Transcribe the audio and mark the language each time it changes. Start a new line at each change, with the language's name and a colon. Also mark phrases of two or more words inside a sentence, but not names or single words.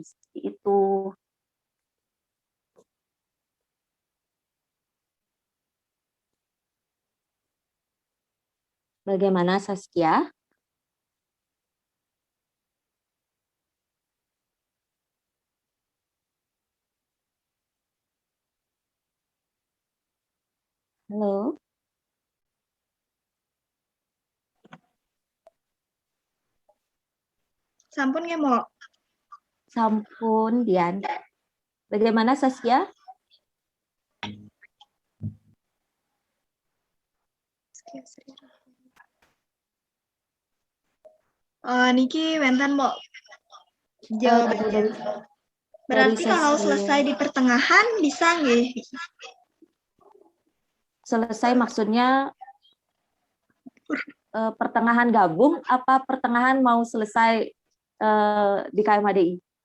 Indonesian: Seperti itu. Bagaimana Saskia? Halo.
Balinese: Sampun nggih, Mo?
Indonesian: Sampun, Dian. Bagaimana Saskia?
Balinese: Niki wenten, Mo.
Indonesian: Jawabannya. Berarti kalau selesai di pertengahan bisa nggih? Selesai maksudnya pertengahan gabung apa pertengahan mau selesai di KMHDI?